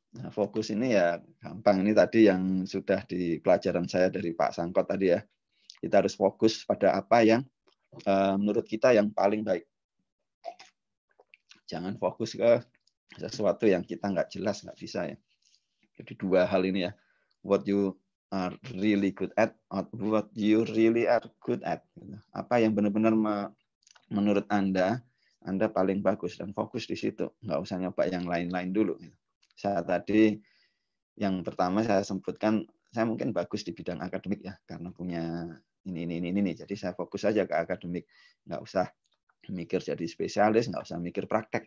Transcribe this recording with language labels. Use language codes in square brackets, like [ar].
[id] Nah, fokus ini ya gampang, ini tadi yang sudah di pelajaran saya dari Pak Sangkot tadi ya. Kita harus fokus pada apa yang menurut kita yang paling baik. Jangan fokus ke sesuatu yang kita nggak jelas, nggak bisa ya. Jadi dua hal ini ya. [en] What you are really good at, or what you really are good at. [id] Apa yang benar-benar menurut Anda paling bagus, dan fokus di situ. Nggak usah nyoba yang lain-lain dulu. Saya tadi yang pertama saya sebutkan, saya mungkin bagus di bidang akademik ya, karena punya ini. Jadi saya fokus saja ke akademik, nggak usah mikir jadi spesialis, nggak usah mikir praktek.